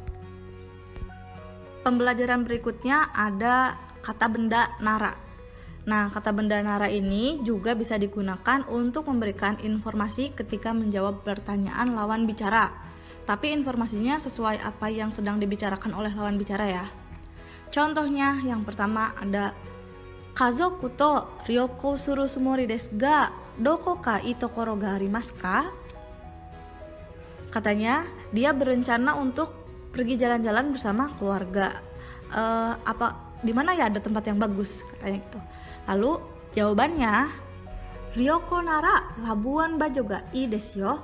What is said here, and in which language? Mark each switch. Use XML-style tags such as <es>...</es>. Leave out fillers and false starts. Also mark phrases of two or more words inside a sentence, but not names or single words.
<id>Pembelajaran berikutnya ada kata benda nara. Nah kata benda nara ini juga bisa digunakan untuk memberikan informasi ketika menjawab pertanyaan lawan bicara. Tapi informasinya sesuai apa yang sedang dibicarakan oleh lawan bicara ya. Contohnya yang pertama ada</id> <ja>家族と旅行するつもりですがどこかいい所がありますか?</ja> <id>Katanya dia berencana untuk pergi jalan-jalan bersama keluarga. Di mana ya ada tempat yang bagus katanya gitu. Lalu jawabannya</id> <ja>旅行ならLabuan Bajoがいいですよ.</ja>